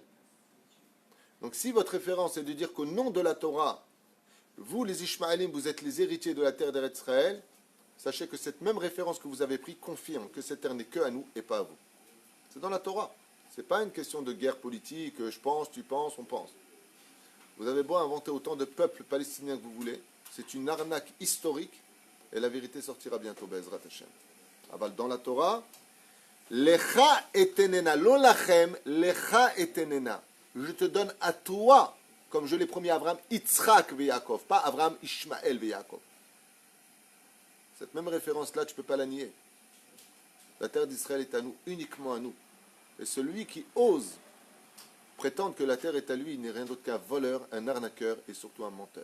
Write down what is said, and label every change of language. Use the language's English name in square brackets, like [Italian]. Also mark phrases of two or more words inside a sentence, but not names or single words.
[French] Donc si votre référence est de dire qu'au nom de la Torah, vous les Ishmaélim, vous êtes les héritiers de la terre d'Eretz Israël, sachez que cette même référence que vous avez prise confirme que cette terre n'est que à nous et pas à vous. C'est dans la Torah. Ce n'est pas une question de guerre politique, je pense, tu penses, on pense. Vous avez beau inventer autant de peuples palestiniens que vous voulez, c'est une arnaque historique et la vérité sortira bientôt, [Hebrew] בעזרת השם. אבל [French] dans la Torah, [Hebrew] לך אתננה, לא לכם, לך אתננה. [French] Je te donne à toi, comme je l'ai promis à Abraham, Yitzhak ve Yaakov, pas Abraham, Ishmaël ve Yaakov. Cette même référence-là, tu ne peux pas la nier. La terre d'Israël est à nous, uniquement à nous. Et celui qui ose prétendre que la terre est à lui, il n'est rien d'autre qu'un voleur, un arnaqueur et surtout un menteur.